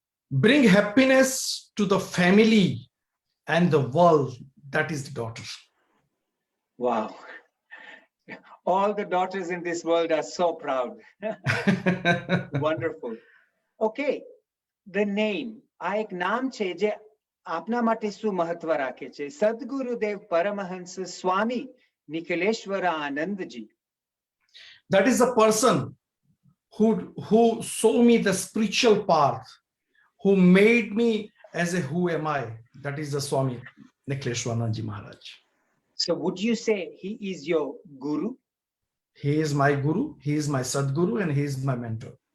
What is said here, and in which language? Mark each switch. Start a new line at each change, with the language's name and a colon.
English: Bring happiness to the family and the world. That is the daughter. Wow. All the daughters in this world are so proud. Wonderful. Okay. The name.
Gujarati: આ એક નામ છે જે આપના માટે શું મહત્વ રાખે છે. સદગુરુદેવ પરમહંસ સ્વામી નિખિલેશ્વર Anandji.
English: That is the person who saw me the spiritual path, who made me as a who am I. That is the Swami Nikhileshwaranji Maharaj. So would you say he is your guru? He is my guru, he is my Sadguru, and he is my mentor.